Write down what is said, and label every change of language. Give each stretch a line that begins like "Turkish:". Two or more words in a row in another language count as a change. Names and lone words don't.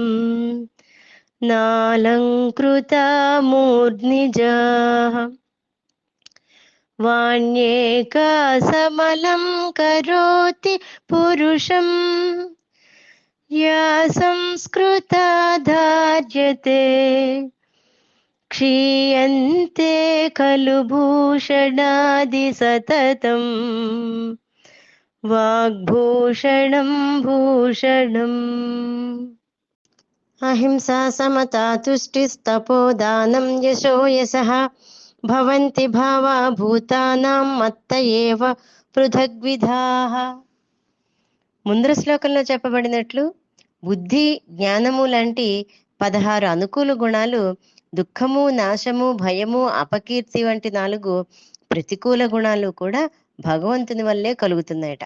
Sanskrit: नालङ्कृता मूर्ध्निजाः वाण्येका समलं करोति पुरुषम् या संस्कृता धार्यते क्षीयन्ते खलु भूषणादि सततम् वाग्भूषणं भूषणम्। अहिंसा समता तुष्टिस्तपोदानं यशो यशः భవంతి భావా భూతానాం మత్త ఏవ పృథగ్విధాః.
Telugu: ముందర శ్లోకంలో చెప్పబడినట్లు బుద్ధి జ్ఞానము లాంటి 16 అనుకూల గుణాలు, దుఃఖము నాశము భయము అపకీర్తి వంటి 4 ప్రతికూల గుణాలు కూడా భగవంతుని వల్లే కలుగుతున్నాయట.